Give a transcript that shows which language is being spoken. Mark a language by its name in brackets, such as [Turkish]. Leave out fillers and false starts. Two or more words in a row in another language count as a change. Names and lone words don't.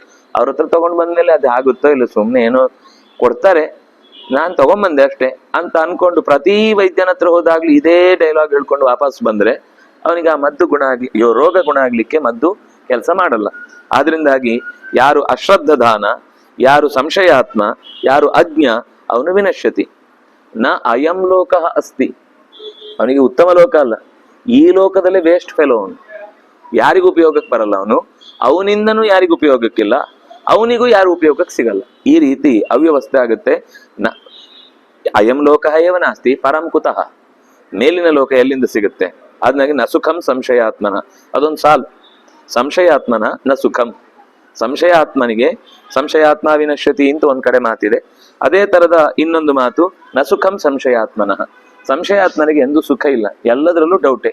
[Kannada] ಅವ್ರ ಹತ್ರ ತಗೊಂಡ್ ಬಂದ್ಮೇಲೆ ಅದು ಆಗುತ್ತೋ ಇಲ್ಲ, ಸುಮ್ನೆ ಏನೋ ಕೊಡ್ತಾರೆ, ನಾನ್ ತಗೊಂಡ್ಬಂದೆ ಅಷ್ಟೇ ಅಂತ ಅನ್ಕೊಂಡು ಪ್ರತಿ ವೈದ್ಯನ ಹತ್ರ ಹೋದಾಗ್ಲಿ ಇದೇ ಡೈಲಾಗ್ ಹೇಳ್ಕೊಂಡು ವಾಪಸ್ ಬಂದ್ರೆ ಅವನಿಗೆ ಆ ಮದ್ದು ಗುಣ ಆಗ್ಲಿ, ರೋಗ ಗುಣ ಆಗ್ಲಿಕ್ಕೆ ಮದ್ದು ಕೆಲಸ ಮಾಡಲ್ಲ. ಆದ್ರಿಂದಾಗಿ ಯಾರು ಅಶ್ರದ್ಧಾನ, ಯಾರು ಸಂಶಯಾತ್ಮ, ಯಾರು ಅಜ್ಞ, ಅವನು ವಿನಶ್ಯತಿ. [Sanskrit] ನ ಅಯಂ ಲೋಕ ಅಸ್ತಿ, [Kannada] ಅವನಿಗೆ ಉತ್ತಮ ಲೋಕ ಅಲ್ಲ, ಈ ಲೋಕದಲ್ಲೇ [English] waste fellow [Kannada] ಅವನು, ಯಾರಿಗೂ ಉಪಯೋಗಕ್ಕೆ ಬರಲ್ಲ ಅವನು, ಅವನಿಂದನೂ ಯಾರಿಗೂ ಉಪಯೋಗಕ್ಕಿಲ್ಲ, ಅವನಿಗೂ ಯಾರು ಉಪಯೋಗಕ್ಕೆ ಸಿಗಲ್ಲ. ಈ ರೀತಿ ಅವ್ಯವಸ್ಥೆ ಆಗುತ್ತೆ. [Sanskrit] ನ ಅಯಂ ಲೋಕ ಏವ ನಾಸ್ತಿ ಪರಂ ಕುತಃ, [Kannada] ಮೇಲಿನ ಲೋಕ ಎಲ್ಲಿಂದ ಸಿಗುತ್ತೆ? ಅದ್ನಾಗಿ [Sanskrit] ನ ಸುಖಂ ಸಂಶಯಾತ್ಮನ, [Kannada] ಅದೊಂದು ಸಾಲು. [Sanskrit] ಸಂಶಯಾತ್ಮನ ನ ಸುಖಂ, [Kannada] ಸಂಶಯಾತ್ಮನಿಗೆ [Sanskrit] ಸಂಶಯಾತ್ಮ ವಿನಶ್ಯತಿ [Kannada] ಅಂತ ಒಂದ್ ಕಡೆ ಮಾತಿದೆ. ಅದೇ ತರದ ಇನ್ನೊಂದು ಮಾತು [Sanskrit] ನ ಸುಖಂ ಸಂಶಯಾತ್ಮನಃ, [Kannada] ಸಂಶಯಾತ್ಮನಿಗೆ ಎಂದೂ ಸುಖ ಇಲ್ಲ, ಎಲ್ಲದರಲ್ಲೂ ಡೌಟೆ.